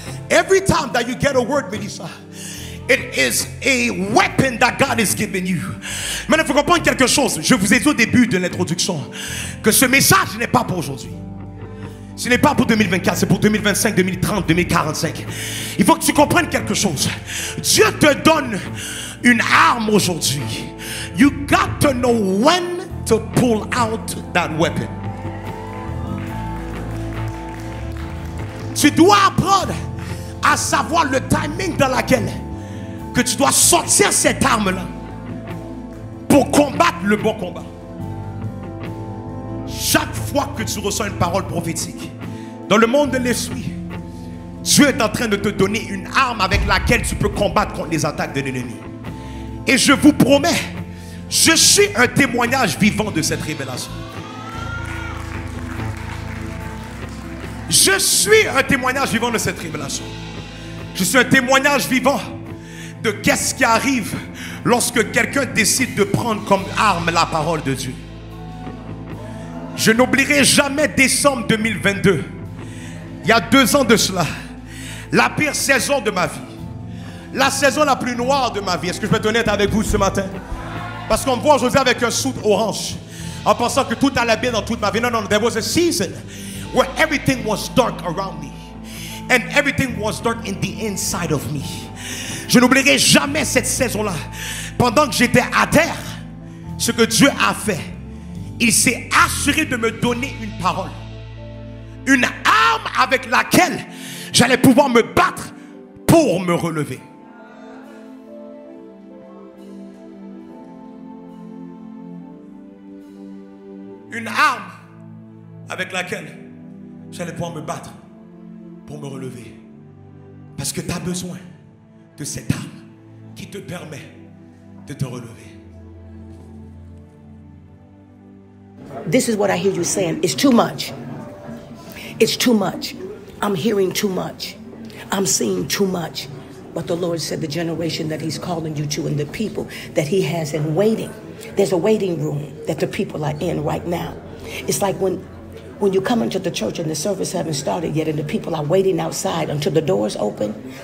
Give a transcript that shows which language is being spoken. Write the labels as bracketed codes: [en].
[en] Every time that you get a word, Melissa, it is a weapon that God has given you. [fr] Maintenant, il faut comprendre quelque chose. Je vous ai dit au début de l'introduction que ce message n'est pas pour aujourd'hui. Ce n'est pas pour 2024, c'est pour 2025, 2030, 2045. Il faut que tu comprennes quelque chose. Dieu te donne une arme aujourd'hui. [en] You got to know when to pull out that weapon. [fr] Tu dois apprendre à savoir le timing dans lequel que tu dois sortir cette arme-là pour combattre le bon combat. Chaque fois que tu reçois une parole prophétique dans le monde de l'esprit, Dieu est en train de te donner une arme avec laquelle tu peux combattre contre les attaques de l'ennemi. Et je vous promets, je suis un témoignage vivant de cette révélation. Je suis un témoignage vivant de cette révélation. Je suis un témoignage vivant de qu'est-ce qui arrive lorsque quelqu'un décide de prendre comme arme la parole de Dieu. Je n'oublierai jamais décembre 2022. Il y a 2 ans de cela. La pire saison de ma vie. La saison la plus noire de ma vie. Est-ce que je peux être honnête avec vous ce matin? Parce qu'on me voit aujourd'hui avec un suit orange, en pensant que tout allait bien dans toute ma vie. Non, non, [en] there was a season where everything was dark around me. And everything was dark in the inside of me. [fr] Je n'oublierai jamais cette saison-là. Pendant que j'étais à terre, ce que Dieu a fait, il s'est assuré de me donner une parole. Une arme avec laquelle j'allais pouvoir me battre pour me relever. Une arme avec laquelle j'allais pouvoir me battre pour me relever. Parce que tu as besoin de cette arme qui te permet de te relever. [en] This is what I hear you saying. It's too much. It's too much. I'm hearing too much. I'm seeing too much. But the Lord said the generation that he's calling you to and the people that he has in waiting. There's a waiting room that the people are in right now. It's like when you come into the church and the service hasn't started yet and the people are waiting outside until the doors open.